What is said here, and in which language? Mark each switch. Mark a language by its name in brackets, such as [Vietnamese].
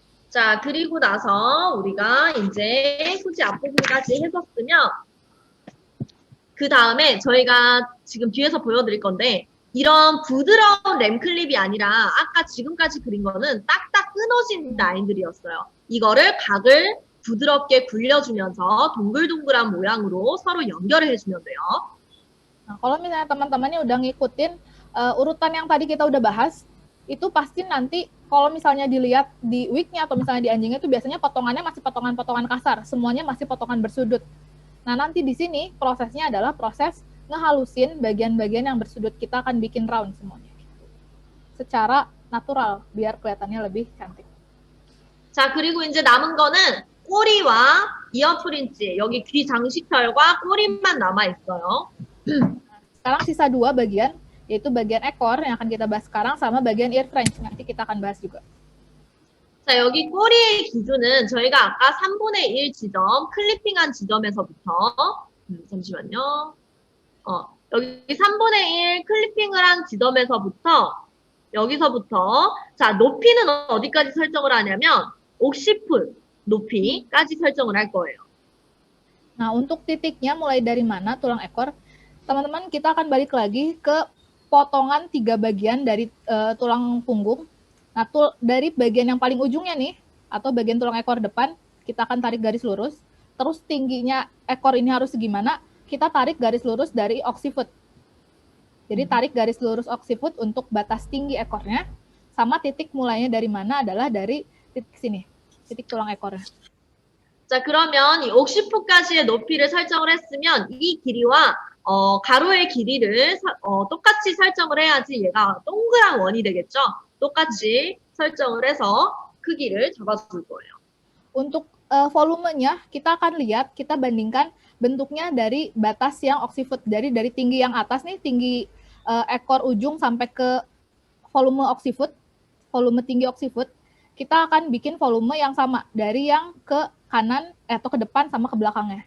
[Korean] 자, 그리고 나서 우리가 이제 후지 앞부분까지 해줬으면 그 다음에 저희가 지금 뒤에서 보여드릴 건데 이런 부드러운 램클립이 아니라 아까 지금까지 그린 거는 딱딱 끊어진 라인들이었어요. 이거를 각을 부드럽게 굴려주면서 동글동글한 모양으로 서로 연결을 해주면 돼요. [Indonesian] Nah, kalau misalnya teman-temannya udah ngikutin urutan yang tadi kita udah bahas, itu pasti nanti kalau misalnya dilihat di wignya atau misalnya di anjingnya itu biasanya potongannya masih potongan-potongan kasar, semuanya masih potongan bersudut. Nah, nanti di sini prosesnya adalah proses ngehalusin bagian-bagian yang bersudut, kita akan bikin round semuanya. Secara natural, biar kelihatannya lebih cantik. [Korean] 자, 그리고 이제 남은 거는 꼬리와 이어 프린지, 여기 귀 장식혈과 꼬리만 남아있어요. [Indonesian] Sekarang sisa 2 bagian, yaitu bagian ekor yang akan kita bahas sekarang sama bagian ear fringe, nanti kita akan bahas juga. [Korean] 자, 여기 꼬리의 기준은 저희가 아까 3분의 1 지점, 클리핑한 지점에서부터, 잠시만요. 여기 3분의 1 클리핑을 한 지점에서부터, 여기서부터, 자, 높이는 어디까지 설정을 하냐면, 옥시풋 높이까지 설정을 할 거예요. [Indonesian] Nah, untuk titiknya mulai dari mana tulang ekor, teman-teman kita akan balik lagi ke potongan 3 bagian dari tulang punggung. Nah, dari bagian yang paling ujungnya nih, atau bagian tulang ekor depan, kita akan tarik garis lurus. Terus tingginya ekor ini harus gimana? Kita tarik garis lurus dari occiput. Jadi tarik garis lurus occiput untuk batas tinggi ekornya, sama titik mulainya dari mana adalah dari titik sini, titik tulang ekornya. [Korean] 자, 그러면 이 옥시풋까지의 높이를 설정을 했으면 이 길이와 가로의 길이를 똑같이 설정을 해야지 얘가 동그란 원이 되겠죠? 똑같이 설정을 해서 크기를 잡아줄 거예요. [Indonesian] Untuk volumenya, kita akan lihat, kita bandingkan bentuknya dari batas yang occiput, dari tinggi yang atas nih, tinggi ekor ujung sampai ke volume occiput, volume tinggi occiput, kita akan bikin volume yang sama, dari yang ke kanan atau ke depan sama ke belakangnya.